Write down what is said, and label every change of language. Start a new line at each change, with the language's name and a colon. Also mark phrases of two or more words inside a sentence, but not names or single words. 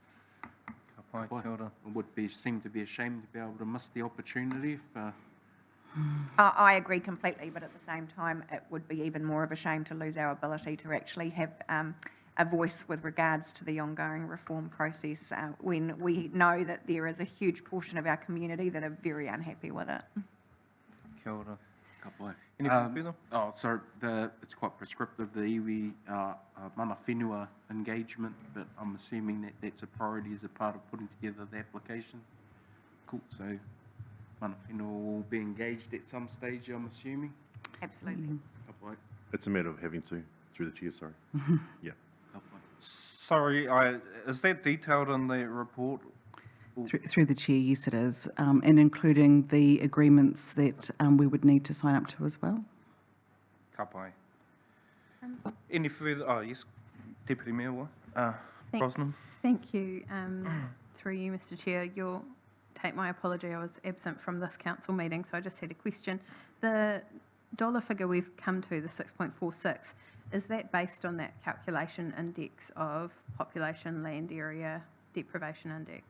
English: It would seem to be a shame to be able to miss the opportunity if I agree completely, but at the same time, it would be even more of a shame to lose our ability to actually have a voice with regards to the ongoing reform process when we know that there is a huge portion of our community that are very unhappy with it.
Māori: Kia ora.
English: Anything further? Oh, so it's quite prescriptive, the
Māori: iwi mana whenua
English: engagement, but I'm assuming that that's a priority as a part of putting together the application. Cool, so
Māori: mana whenua
English: will be engaged at some stage, I'm assuming? Absolutely. It's a matter of having to, through the chair, sorry. Yeah. Sorry, is that detailed in the report? Through the chair, yes it is, and including the agreements that we would need to sign up to as well.
Māori: Ka pai.
English: Any further, yes, Deputy Mayor Brosnan. Thank you. Through you, Mr. Chair, you'll take my apology. I was absent from this council meeting, so I just had a question. The dollar figure we've come to, the 6.46, is that based on that calculation index of population, land area, deprivation index?